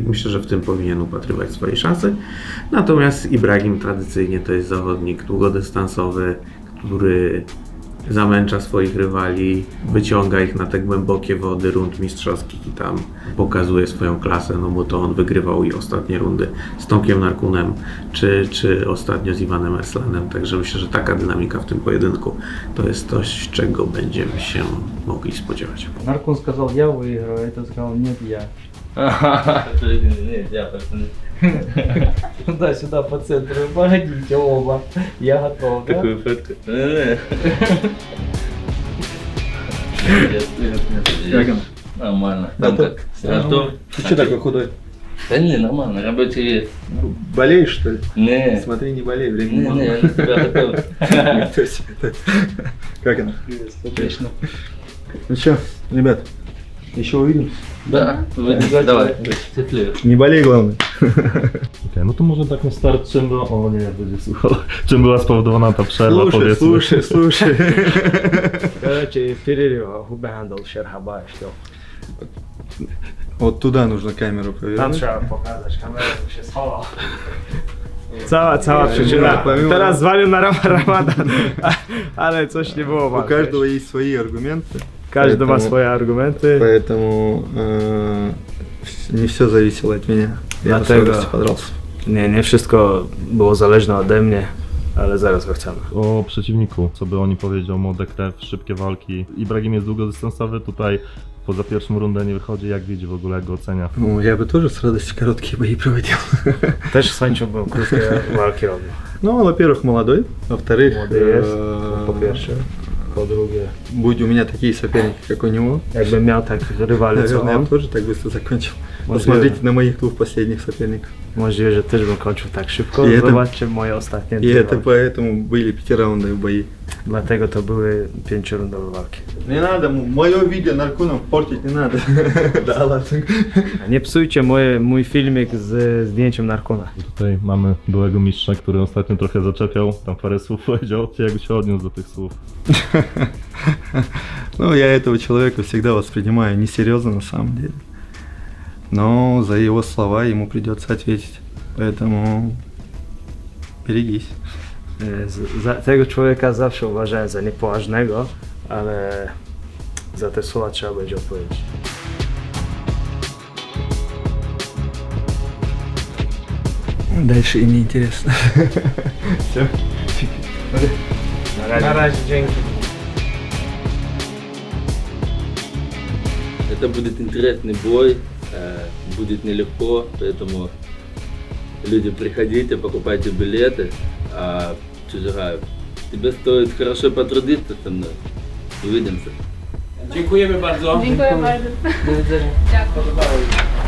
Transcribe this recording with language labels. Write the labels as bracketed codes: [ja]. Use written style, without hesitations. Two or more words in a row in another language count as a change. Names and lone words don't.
[pl] Myślę, że w tym powinien upatrywać swojej szansy. Natomiast Ibrahim tradycyjnie to jest zawodnik długodystansowy, który zamęcza swoich rywali, wyciąga ich na te głębokie wody rund mistrzowskich i tam pokazuje swoją klasę, no bo to on wygrywał i ostatnie rundy z Tomkiem Narkunem, czy ostatnio z Iwanem Erslanem, także myślę, że taka dynamika w tym pojedynku to jest coś, czego będziemy się mogli spodziewać. [ru] Наркун сказал, я выиграю, это сказал, нет, я. Нет, я пацаны. Туда-сюда по центру, погодите оба, я готов, да? Такую фотку. Как он? Нормально. Там как? Готов? Ты что такой худой? Да не, нормально, рабочий вес. Болеешь, что ли? Не, Смотри, не болей, времени не, мало. я на тебя готов. То есть, как оно? Отлично. Ну что, ребят, еще увидимся. Да, давай, теплее. Не болей, главное. [pl] Okej, no to może tak na start, czym była... O nie, będzie słuchał. Czym była spowodowana ta przerwa, powiedzmy. [ru] слушай. Короче, перерыв, who behandle Шерхабаев, что? Вот туда нужно камеру [pl] Tam [ru] повернуть. [pl] trzeba pokazać, kamerę się schował. Cała przyczyna. Pomimo- Teraz zwalił na Ramadan, ale coś nie było [ru] У [pl] walki. [ru] каждого есть свои аргументы, [pl] Każdy ma [ru] Поэтому- [pl] swoje argumenty. [ru] поэтому не все зависело от меня. Я на [pl] Dlatego- [ru] скорости подрался. [pl] Nie wszystko było zależne ode mnie, ale zaraz go chcemy. O przeciwniku, co by oni powiedział, młoda krew, szybkie walki. Ibrahim jest długodystansowy, tutaj poza pierwszą rundę nie wychodzi, jak widzi w ogóle, jak go ocenia. [ru] Ну, я бы тоже с радостью короткие бои проводил. [pl] Też z chęcią bym krótkie walki robił. [ru] Ну, во-первых, молодой, во-вторых, [pl] Młody jest, po pierwsze. Po drugie, [ru] будь у меня такие соперники, как у него, [pl] jakbym miał tak rywali co [ru] наверное, я [pl] on, [ru] бы тоже так быстро закончил. [pl] Możliwe. [ru] Посмотрите на моих 2 последних соперников. [pl] możliwe, że też bym kończył tak szybko. I to- Zobaczcie moje ostatnie [ru] И [pl] dwie [ru] это [pl] walki. [ru] поэтому были 5-раундовые бои. [pl] Dlatego to były 5-rundowe walki. [ru] Не надо, мое видео нарконом портить не надо. Да ладно. [pl] Nie psujcie mój filmik z zdjęciem Narkuna. Tutaj mamy byłego mistrza, który ostatnio trochę zaczepiał, tam parę słów powiedział. Jak się odniósł do tych słów? [ru] Ну, я этого человека всегда воспринимаю несерьезно на самом деле. Но за его слова ему придется ответить. Поэтому берегись. [pl] Tego człowieka zawsze uważałem za niepoważnego, ale za te słowa trzeba będzie odpowiedzieć. [ru] Дальше им не интересно. [pl] Na razie, dzięki. [ru] Это будет интересный бой, будет нелегко, поэтому люди, приходите, покупайте билеты. А Чужагаев, тебе стоит хорошо потрудиться со мной. Увидимся. [pl] Dziękujemy bardzo. Dziękuję bardzo. Do widzenia. Dziękuję.